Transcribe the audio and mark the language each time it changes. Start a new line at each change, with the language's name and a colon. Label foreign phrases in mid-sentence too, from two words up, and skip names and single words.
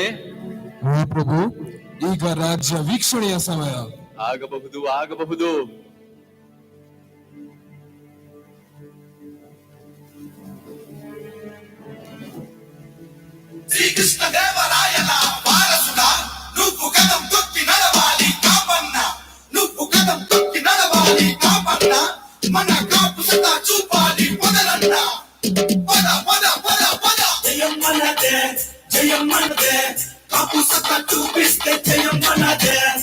Kannada: ಪ್ರಭು, ಈಗ ರಾಜ್ಯ ವೀಕ್ಷಣೆಯ ಸಮಯ. ಆಗಬಹುದು ಆಗಬಹುದು.
Telugu: శ్రీకృష్ణ దేవరాయన వారసుడ నువ్వు కదం తొక్కి నడవాలి కాపన్న, నువ్వు కదం తొక్కి నడవాలి కాపన్న, మన కాపు సత్తా చూపాలి మొదలన్న. పద పద పద పద. జయం మనదే, జయం మనదే, కాపు సత్తా చూపిస్తే జయం మనదే.